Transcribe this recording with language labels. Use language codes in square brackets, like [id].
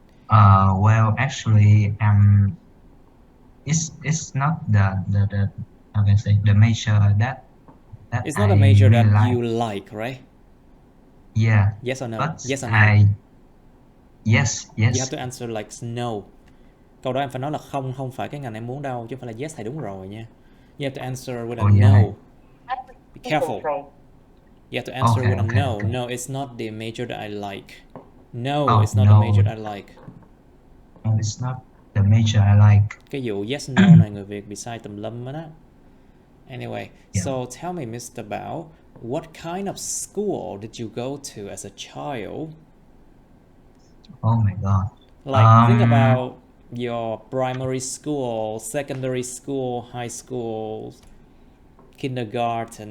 [en] Well, actually, it's not the how can I say the major that it's not a major really that you like, right? Yeah. Yes or no? But Yes or no? Yes. You have to answer like no. [vi] Câu đó em phải nói là không phải cái ngành em muốn đâu, chứ không phải là yes thì đúng rồi nha. [en] You have to answer with a no. Be careful. You have to answer with a no. Okay. No, it's not the major that I like. No, it's not the major that I like. No, it's not the major I like. [vi] Cái vụ yes no này người Việt bị sai tùm lum đó. [en] Anyway, so tell me, Mr. Bao, what kind of school did you go to as a child? Oh my God. Like, think about your primary school, secondary school, high school, kindergarten,